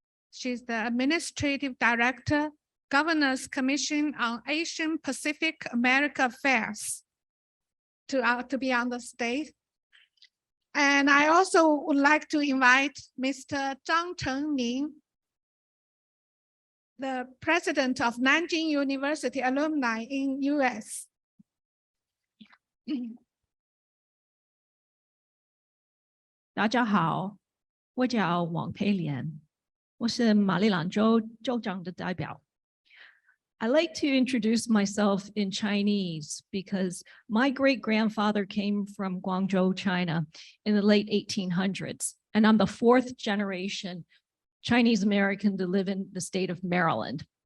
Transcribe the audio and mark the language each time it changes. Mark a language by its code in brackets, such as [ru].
[en] She's the Administrative Director, Governor's Commission on Asian Pacific America Affairs, to be on the stage. And I also would like to invite Mr. Zhang Chengming, the president of Nanjing University alumni in US. [zh] 大家好，我叫王佩莲，我是马里兰州州长的代表。 [en] I like to introduce myself in Chinese because my great-grandfather came from Guangzhou, China in the late 1800s, and I'm the fourth generation Chinese American to live in the state of Maryland.